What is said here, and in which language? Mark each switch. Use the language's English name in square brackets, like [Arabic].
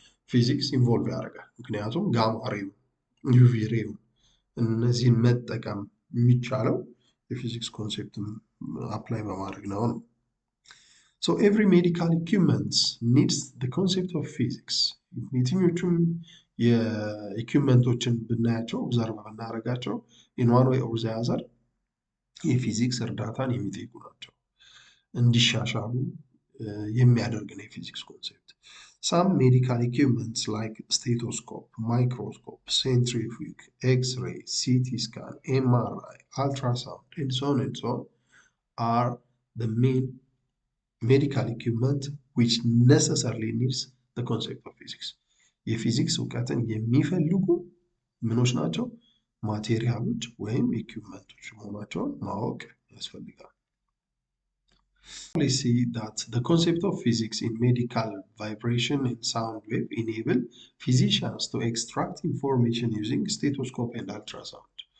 [Amharic] ፊዚክስ ኢንቮልቭ ያደርጋል። ምክንያቱም ጋማ ሬው፣ ዩቪ ሬው እነዚህን መጠቀም የሚቻለው የፊዚክስ ኮንሴፕትን አፕላይ በማድረግ ነው። [English] So every medical equipment needs the concept of physics. [Amharic] የትኞቹም የኢኩዊፕመንቶችን ብናያቸው ኦብዘርቭ ብናደርጋቸው [English] in one way or the other [Amharic] የፊዚክስ እርዳታን የሚጠይቁ ናቸው። እንዲሻሻሉ የሚያደርግ ነው የፊዚክስ ኮንሴፕት። [English] Some medical equipments like stethoscope, microscope, centrifuge, X-ray, CT scan, MRI, ultrasound, and so on are the main medical equipment which necessarily needs the concept of physics. [Amharic] የፊዚክስ እውቀትን የሚፈልጉ ምኖች ናቸው? ማቴሪያሎች ወይም ኢኩዊፕመንቶች መሆናቸውን ማወቅ ያስፈልጋል። [English] We see that the concept of physics in medical vibration and sound wave enable physicians to extract information using stethoscope and ultrasound.